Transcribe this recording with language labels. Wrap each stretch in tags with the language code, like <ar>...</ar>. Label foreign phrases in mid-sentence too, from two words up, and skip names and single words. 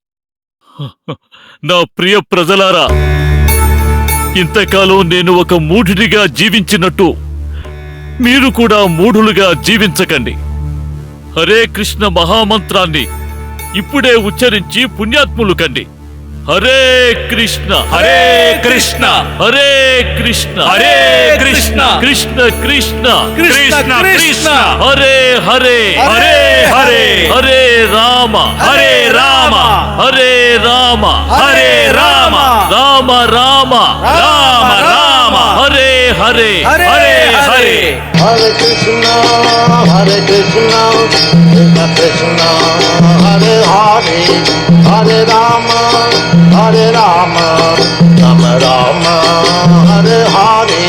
<te>నా ప్రియ ప్రజలారా, ఇంతకాలం నేను ఒక మూఢుడిగా జీవించినట్టు మీరు కూడా మూఢులుగా జీవించకండి. హరే కృష్ణ మహామంత్రాన్ని ఇప్పుడే ఉచ్చరించి పుణ్యాత్ములు కండి.</te> <sa>హరే కృష్ణ కృష్ణ హరే కృష్ణ కృష్ణ కృష్ణ కృష్ణ కృష్ణ కృష్ణ హరే హరే హరే హరే హరే రామ హరే రామ హరే రామ హరే రామ రామ రామ రామ రామ హరే హరే హరే హరే. हरे कृष्ण, कृष्ण कृष्ण, हरे हरे, हरे राम, राम राम, हरे हरे.</sa>